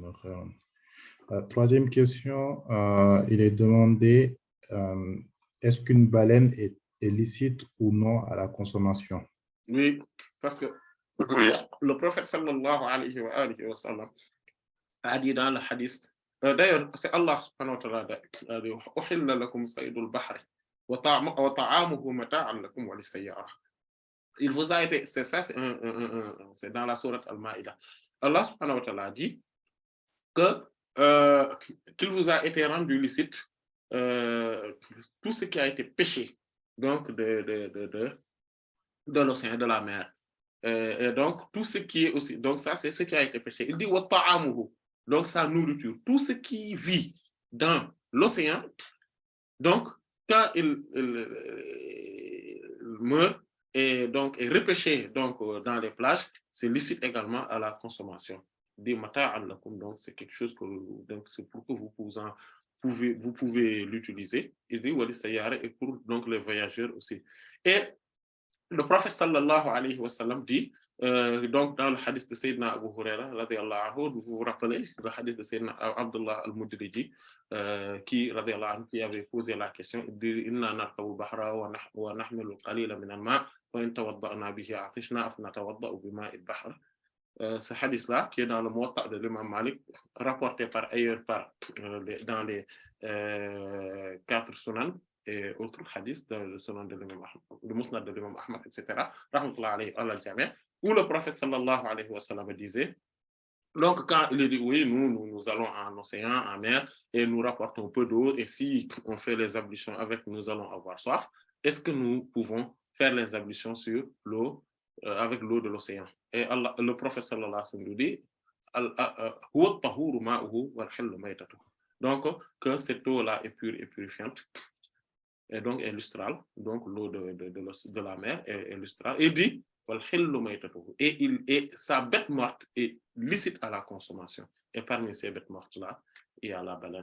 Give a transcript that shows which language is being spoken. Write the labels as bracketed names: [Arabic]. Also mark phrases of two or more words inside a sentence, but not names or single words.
[French] Troisième question, il est demandé, est-ce qu'une baleine est licite ou non à la consommation? Oui, parce que le prophète [Arabic] صلى الله عليه وسلم [French] a dit dans le hadith, d'ailleurs, c'est Allah [Arabic] سبحانه وتعالى [French] a dit, [Arabic] أحل لكم صيد البحر وطعامه متاعا لكم وللسيارة. [French] Il vous a été, c'est ça, c'est dans la sourate Al-Ma'idah. Allah [Arabic] سبحانه وتعالى [French] a dit que qu'il vous a été rendu licite tout ce qui a été pêché, donc de l'océan, de la mer. Et donc, tout ce qui est aussi, donc ça, c'est ce qui a été pêché. Il dit, [Arabic] وطعامه, [French] donc sa nourriture, tout ce qui vit dans l'océan, donc, quand il meurt et donc est repêché donc, dans les plages, c'est licite également à la consommation. Des [Arabic] متاعا لكم, [French] donc c'est quelque chose que, donc c'est pour que vous pouvez l'utiliser. Il dit, [Arabic] وللسيارة, [French] et pour donc les voyageurs aussi. Et le prophète [Arabic] صلى الله عليه وسلم [French] dit, donc dans le hadith de Sayyidina Abu Huraira, [Arabic] رضي الله عنه, [French] vous vous rappelez le hadith de Sayyidina Abdullah al-Mudriji, qui, [Arabic] رضي الله عنه, [French] qui avait posé la question, il dit, [Arabic] إنا نركب البحر ونحمل قليلا من الماء وإن توضأنا به عطشنا أفنتوضأ بماء البحر. [French] Ce hadith-là, qui est dans le Muwatta de l'imam Malik, rapporté par ailleurs dans les 4 sunan, et autres hadiths dans le sunan de l'imam Ahmad, le musnad de l'imam Ahmad, etc., [Arabic] رحمة الله عليه الجميع', [French] où le prophète [Arabic] صلى الله عليه وسلم [French] disait, donc quand il dit oui, nous allons en océan, en mer, et nous rapportons peu d'eau, et si on fait les ablutions avec, nous allons avoir soif, est-ce que nous pouvons faire les ablutions sur l'eau, avec l'eau de l'océan? Et Allah, le prophète [Arabic] صلى الله عليه وسلم [French] nous dit, [Arabic] هو الطهور ماؤه والحل ميتته. [French] Donc, que cette eau-là est pure et purifiante, et donc est lustrale, donc l'eau de la mer est lustrale, et dit, et sa bête morte est licite à la consommation. Et parmi ces bêtes mortes-là, il y a la baleine.